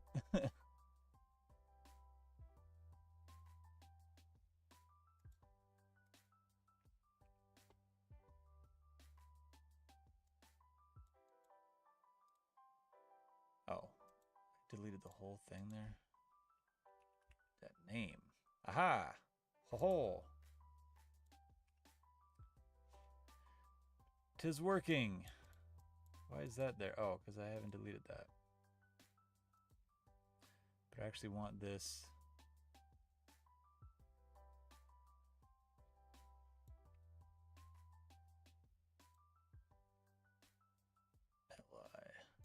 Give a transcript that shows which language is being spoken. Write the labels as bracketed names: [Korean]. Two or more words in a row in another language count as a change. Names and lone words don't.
[English] Oh, I deleted the whole thing there. That name. Aha! Ho ho! 'Tis working! Why is that there? Oh, because I haven't deleted that. But I actually want this. Li.